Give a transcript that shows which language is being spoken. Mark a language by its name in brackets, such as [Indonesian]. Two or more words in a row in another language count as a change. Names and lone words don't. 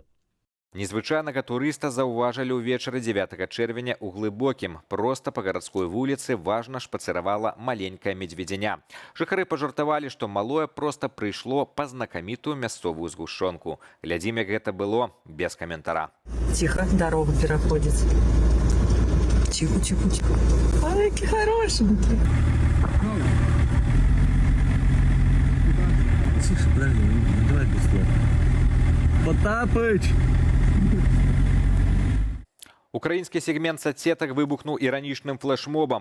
[Belarusian] Незвычайнага турыста заўважылі ўвечары 9 чэрвеня ў Глыбокім. Проста па гарадской вуліцы важна шпацыравала маленькая медведзяня. Жыхары пажартавалі, што малое проста прыйшло па знакамітую мясцовую згушчонку. Глядзім, як гэта было, без каментара. [Russian] Тихо, дорогу пераходзіць. Тихо, тихо, тихо. Ай, які хорошенькі. Слушай, подожди, давай без слов. Потапыч! [Belarusian] Украінскі сегмент соцсетак выбухнуў іранічным флешмобам.